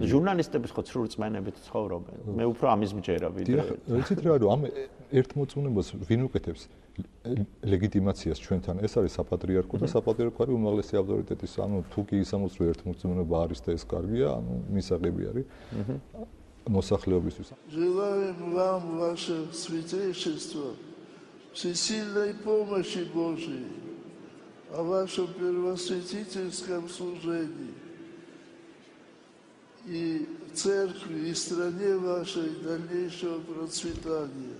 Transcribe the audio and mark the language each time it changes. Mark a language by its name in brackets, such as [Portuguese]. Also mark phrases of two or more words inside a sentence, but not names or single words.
[Georgian] ჟურნალისტების ხო ცრუ რწმენებით ცხოვრობენ. მე უფრო ამის მჯერა ვიდრე. ვიცით რა, რომ ამ ერთმოწმუნებას ვინ უკეთებს ლეგიტიმაციას ჩვენთან? ეს არის საპატრიარქო და საპატრიარქო არის უმაღლესი ავტორიტეტის, ანუ თუ კი ისამოს რომ ერთმოწმუნება არის და ეს კარგია, ანუ მისაღები არის მოსახლეობისთვის. [Russian] Желаем вам, ваше святейшество, всесильной помощи Божией, о вашем первосвятительском служении. И церкви, и стране вашей дальнейшего процветания.